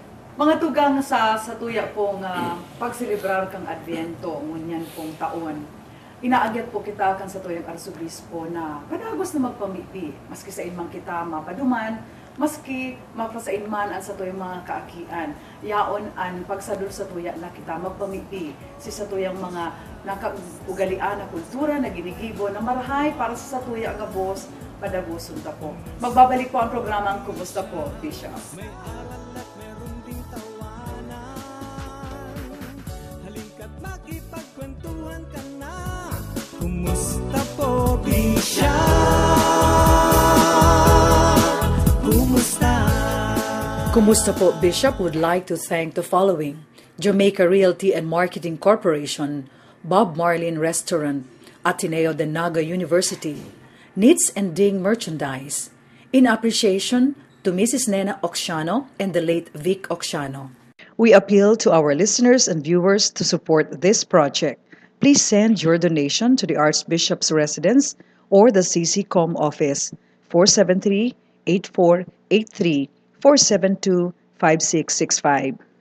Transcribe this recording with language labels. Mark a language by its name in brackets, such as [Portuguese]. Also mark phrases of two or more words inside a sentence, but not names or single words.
[Bikol] Mga tugang sa tuya pong pagselebrar kang Adbyento, ngunyan pong taon, inaagyat po kita kan sa tuyang Arsobispo na padagos na magpamipi, maski sa imang kita mapaduman, maski mapasain man ang sa tuyang mga kaakian. Yaon an pagsadul sa tuya na kita magpamipi, sa tuyang mga nakaugalian na kultura na ginigibo na marahay para sa tuya nga boss, padagosun ta po. [Filipino] Magbabalik po ang programang Kumusta po, Bishop. Halika't makipagkwentuhan ka na. Kumusta po, Bishop? Kumusta? [English] Kumusta po, Bishop would like to thank the following: Jamaica Realty and Marketing Corporation, Bob Marlin Restaurant, Ateneo de Naga University, Knits and Ding Merchandise, in appreciation to Mrs. Nena Oxiano and the late Vic Oxiano. We appeal to our listeners and viewers to support this project. Please send your donation to the Archbishop's Residence or the CCCOM office, 473-8483, 472-5665.